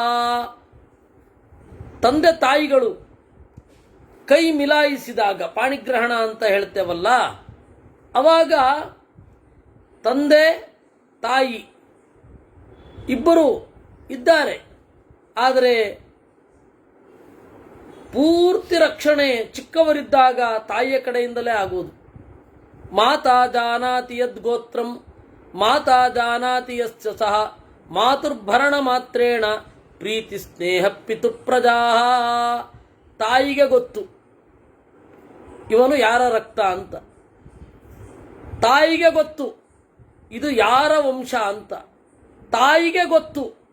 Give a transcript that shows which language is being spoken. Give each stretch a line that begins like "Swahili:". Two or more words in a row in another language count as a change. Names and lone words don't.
Kannada: ತಂದೆ ತಾಯಿಗಳು ಕೈ ಮಿಲಾಯಿಸಿದಾಗ, ಪಾಣಿಗ್ರಹಣ ಅಂತ ಹೇಳ್ತೇವಲ್ಲ, ಅವಾಗ ತಂದೆ ತಾಯಿ ಇಬ್ಬರು ಇದ್ದಾರೆ. ಆದರೆ ಪೂರ್ತಿ ರಕ್ಷಣೆ ಚಿಕ್ಕವರಿದ್ದಾಗ ತಾಯಿಯ ಕಡೆಯಿಂದಲೇ ಆಗುವುದು.
Sanskrit: ಮಾತಾ ಜಾನಾತಿ ಯದ್ಗೋತ್ರಂ ಮಾತಾ ಜಾನಾತಿ ಯಸ್ಯ ಸಹ ಮಾತುರ್ಭರಣ ಮಾತ್ರೇಣ ಪ್ರೀತಿ ಸ್ನೇಹ ಪಿತು ಪ್ರಜಾ.
Kannada: ತಾಯಿಗೆ ಗೊತ್ತು ಇವನು ಯಾರ ರಕ್ತ ಅಂತ, ತಾಯಿಗೆ ಗೊತ್ತು ಇದು ಯಾರ ವಂಶ ಅಂತ, ತಾಯಿಗೆ ಗೊತ್ತು.